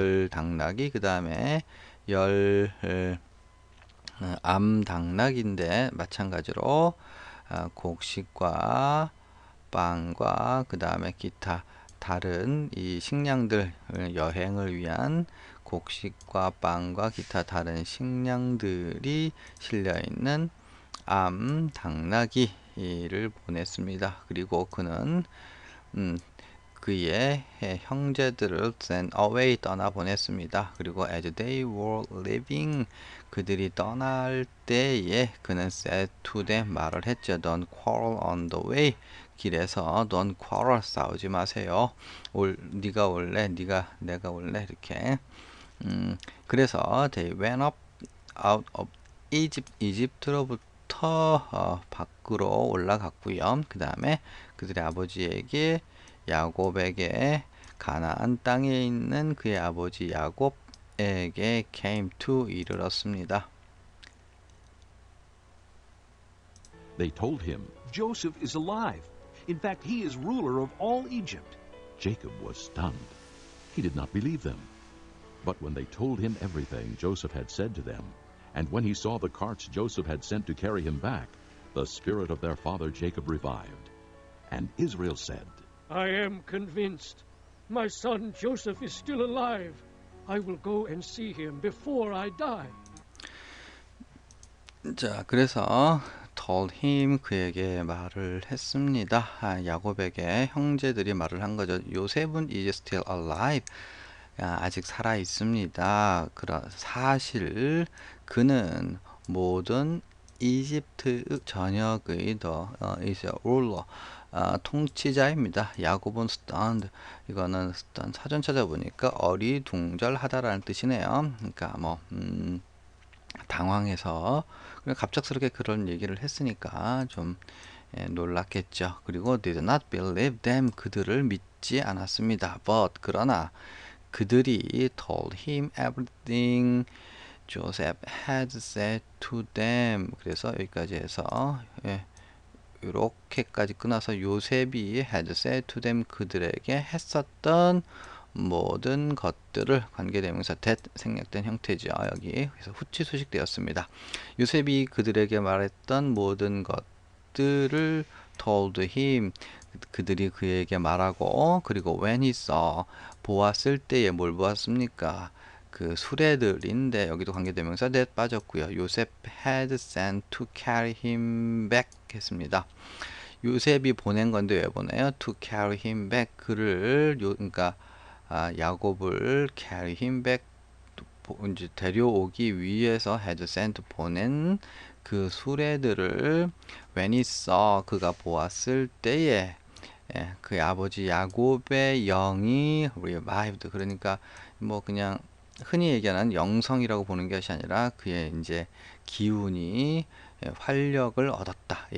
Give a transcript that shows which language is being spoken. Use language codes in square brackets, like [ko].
[ko] 당나귀, 그 다음에 10 암당나귀인데 마찬가지로 곡식과 빵과 그 다음에 기타 다른 이 식량들, 여행을 위한 곡식과 빵과 기타 다른 식량들이 실려있는 암당나귀를 보냈습니다. 그리고 그는 그의 형제들을 [en] send away, [ko] 떠나보냈습니다. 그리고 [en] as they were leaving, [ko] 그들이 떠날 때에 그는 [en] said to them, [ko] 말을 했죠. [en] Don't quarrel on the way, [ko] 길에서 [en] don't quarrel, [ko] 싸우지 마세요. 네가 올래, 내가 올래, 이렇게. 그래서 [en] they went up out of Egypt, [ko] 이집트로부터 밖으로 올라갔고요. 그 다음에 그들의 아버지에게, 야곱에게, 가나안 땅에 있는 그의 아버지 야곱에게 [en] came to, [ko] 이르렀습니다. [en] They told him, Joseph is alive. In fact, he is ruler of all Egypt. Jacob was stunned. He did not believe them. But when they told him everything Joseph had said to them, and when he saw the carts Joseph had sent to carry him back, the spirit of their father Jacob revived. And Israel said, I am convinced. My son Joseph is still alive. I will go and see him before I die. [ko] 자, 그래서 [en] told him [ko] 그에게 말을 했습니다. 야곱에게 형제들이 말을 한 거죠. [en] 요셉은 is still alive. [ko] 아직 살아 있습니다. 사실 그는 모든 이집트 전역의 [en] is a ruler [ko] 통치자입니다. 야곱은 stunned 이거는 사전 찾아보니까 어리둥절하다라는 뜻이네요. 그러니까 뭐 당황해서 갑작스럽게 그런 얘기를 했으니까 좀 놀랐겠죠. 그리고 [en] did not believe them [ko] 그들을 믿지 않았습니다. [en] But [ko] 그러나 그들이 [en] told him everything Joseph had said to them. [ko] 그래서 여기까지 해서 이렇게까지 끊어서 요셉이 [en] had said to them [ko] 그들에게 했었던 모든 것들을 관계대명사 that 생략된 형태죠. 여기 그래서 후치 수식되었습니다. 요셉이 그들에게 말했던 모든 것들을 [en] told him [ko] 그들이 그에게 말하고 그리고 [en] when he saw [ko] 보았을 때에 뭘 보았습니까? 그 수레들인데 여기도 관계대명사 that 빠졌고요. [en] 요셉 had sent to carry him back [ko] 했습니다. 요셉이 보낸 건데 왜 보내요? [en] to carry him back [ko] 그를 그러니까 야곱을 carry him back 이제 데려오기 위해서 [en] had sent [ko] 보낸 그 수레들을 [en] when he saw [ko] 그가 보았을 때에 그 아버지 야곱의 영이 revived 그러니까 뭐 그냥 흔히 얘기하는 영성이라고 보는 것이 아니라 그의 이제 기운이 활력을 얻었다.